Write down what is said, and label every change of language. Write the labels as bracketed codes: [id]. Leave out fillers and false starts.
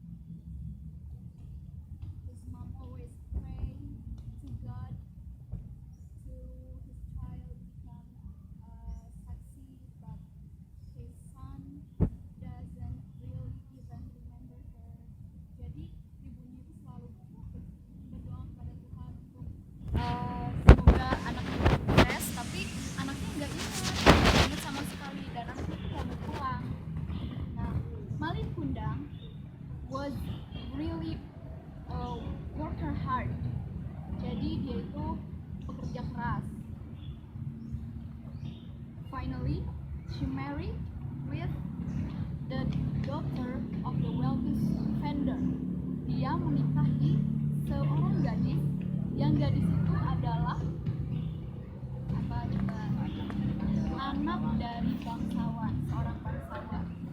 [en] His mom always pray to God to his child become succeed, but his son doesn't really even remember her. [id] Jadi ibunya itu selalu berdoa kepada Tuhan untuk semoga anaknya sukses, tapi anaknya nggak ingat sama sekali, dan anaknya itu nggak mau pulang. [en] Nah, Malin Kundang was really worker hard. [id] Jadi dia itu bekerja keras. [en] Finally, she married with the daughter of the wealthy vendor. [id] Dia menikahi seorang gadis, yang gadis itu adalah apa coba? Anak dari bangsawan, seorang bangsawan.